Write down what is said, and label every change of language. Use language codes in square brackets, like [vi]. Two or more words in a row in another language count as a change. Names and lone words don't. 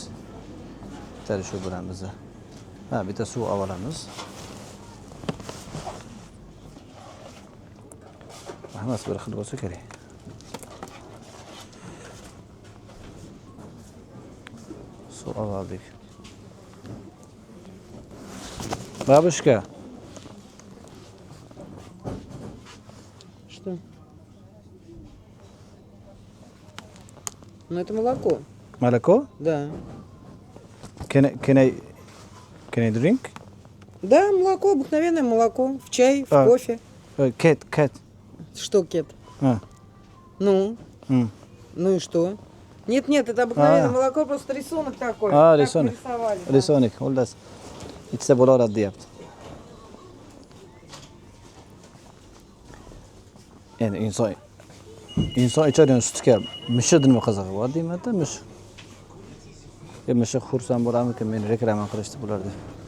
[uz] Bitta shu bilan bizni. Ha, bitta suv olamiz. Hammasi bir xil bo'lsa kerak. Suv oldik. [ru] Babushka. Что? Ну это молоко. Молоко? Да. [en] Can I drink? [ru] Да, молоко, обыкновенное молоко. В чай, в А. кофе. Ket. Что, кет? А. Ну, М. ну и что? Нет, это обыкновенное А. молоко, просто рисунок такой. А, Так рисунок. нарисовали, да. [uz] Risonik, xullas. Ichsa bo'laveradi deyapti. Endi inson ichadigan sutga mushuk nima qizig'i bor deyman-da, mushuk. Mushuk xursand bo'larmikin, meni reklama qilishdi bular deb.